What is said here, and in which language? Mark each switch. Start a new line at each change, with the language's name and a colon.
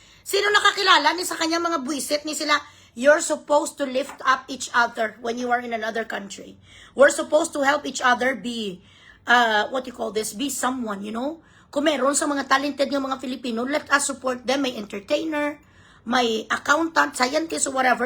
Filipino: Sino nakakilala ni sa kanyang mga buwisit ni sila?
English: You're supposed to lift up each other when you are in another country. We're supposed to help each other be, what you call this, be someone, you know?
Filipino: Kung meron sa mga talented ng mga Filipino,
English: let us support them.
Filipino: May entertainer, may accountant, scientist, or whatever.